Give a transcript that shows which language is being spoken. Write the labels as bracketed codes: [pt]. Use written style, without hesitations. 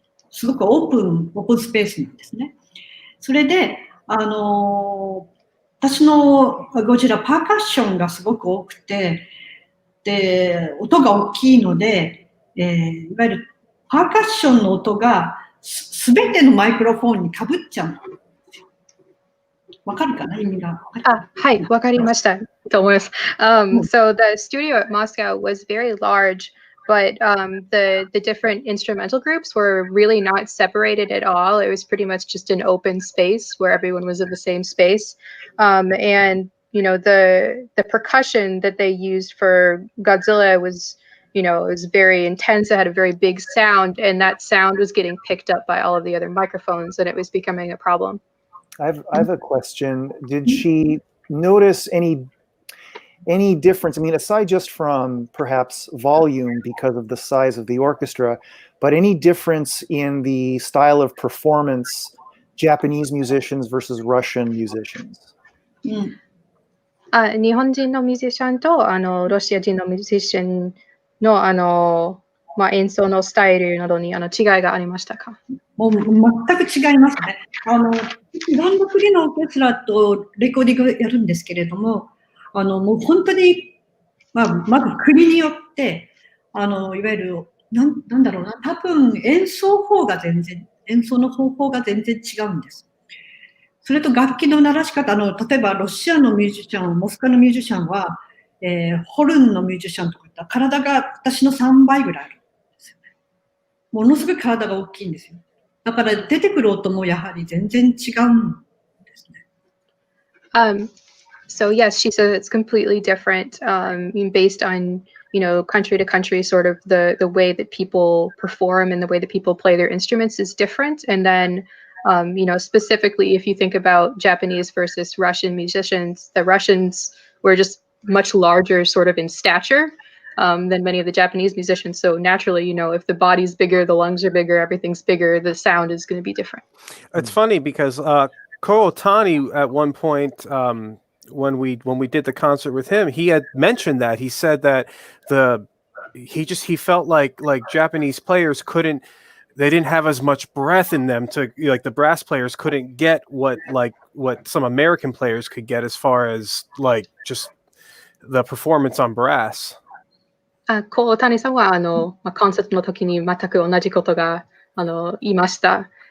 [ja] すごくオープンスペースなんですね。それで、私のゴジラ、パーカッションがすごく多くて、で、音が大きいので、いわゆるパーカッションの音がすべてのマイクロフォンにかぶっちゃう。わかるかな意味が。はい、わかりました。と思います。 [en] So the studio at Moscow was very large, but the different instrumental groups were really not separated at all. It was pretty much just an open space where everyone was in the same space. And you know, the percussion that they used for Godzilla was, you know, it was very intense. It had a very big sound, and that sound was getting picked up by all of the other microphones, and it was becoming a problem. I have a question. Did she notice any difference? I mean, aside just from perhaps volume because of the size of the orchestra, but any difference in the style of performance, Japanese musicians versus Russian musicians? [ja] 日本人のミュージシャンとロシア人のミュージシャンの演奏のスタイルなどに違いがありましたか？もう全く違いますね。いろんな国のオーケストラとレコーディングやるんですけれども、もう本当に、まず国によって、いわゆる、なんだろうな、多分演奏の方法が全然違うんです。それと楽器の鳴らし方、例えばロシアのミュージシャン、モスクワのミュージシャンは、ホルンのミュージシャンとかいったら体が私の3倍ぐらいあるんですよね。ものすごい体が大きいんですよ。だから出てくる音もやはり全然違うんですね。 [en] So yes, she said it's completely different, based on, you know, country to country, sort of the way that people perform and the way that people play their instruments is different. And then, you know, specifically if you think about Japanese versus Russian musicians, the Russians were just much larger sort of in stature than many of the Japanese musicians. So naturally, you know, if the body's bigger, the lungs are bigger, everything's bigger, the sound is going to be different. It's funny because Ko Otani at one point, when we did the concert with him, he had mentioned that. He said that he felt like Japanese players they didn't have as much breath in them to, like, the brass players couldn't get what some American players could get as far as like just the performance on brass. [ja] こう谷さんはコンサートの時に全く同じことが言いました。